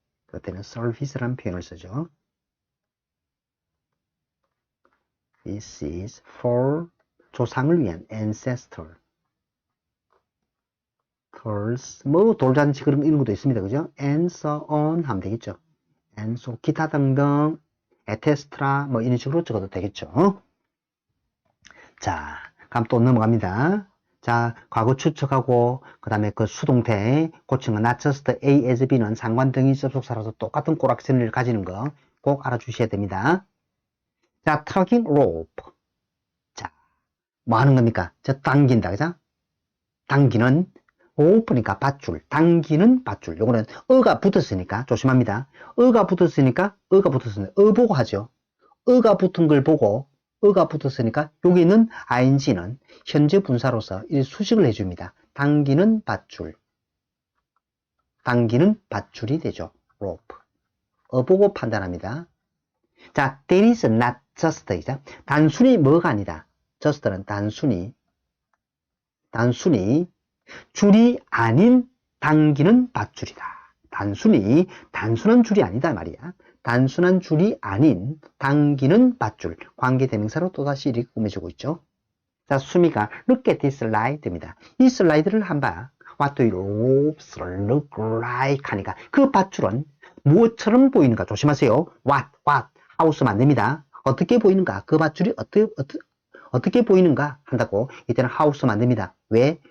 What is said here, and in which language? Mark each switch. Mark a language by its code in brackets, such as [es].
[ko] 그때는 service라는 표현을 쓰죠. [en] This is for [ko] 조상을 위한 [en] ancestor. [ko] 뭐 돌잔치 그런 이런 것도 있습니다. 그죠? [en] And so on [ko] 하면 되겠죠. and so 기타 등등 etc. 뭐 이런 식으로 적어도 되겠죠. 자, 그럼 또 넘어갑니다. 자, 과거 추측하고 그 다음에 그 수동태 고치는 not just A as B는 상관등이 접속사라서 똑같은 꼬락선을 가지는 거 꼭 알아주셔야 됩니다. 자, tugging rope. 자, 뭐 하는 겁니까? 저 당긴다, 그죠? 당기는 rope니까 밧줄, 당기는 밧줄. 요거는 어가 붙었으니까 조심합니다. 어가 붙었으니까 보고 하죠. 어가 붙은 걸 보고 어가 붙었으니까 여기 있는 ing는 현재 분사로서 수식을 해줍니다. 당기는 밧줄. 당기는 밧줄이 되죠. rope. 보고 판단합니다. 자, there is not just 이죠. 단순히 뭐가 아니다. just는 단순히 줄이 아닌 당기는 밧줄이다. 단순한 줄이 아니다 말이야. 단순한 줄이 아닌 당기는 밧줄. 관계대명사로 또다시 이렇게 꾸며주고 있죠. 자, 수미가 look at this slide입니다. 이 슬라이드를 한번 [en] What do ropes look like [ko] 하니까 그 밧줄은 무엇처럼 보이는가 조심하세요. What 하고 쓰면 안 됩니다. 어떻게 보이는가 그 밧줄이 어떻게 보이는가 한다고 이때는 how 쓰면 안 됩니다. 왜?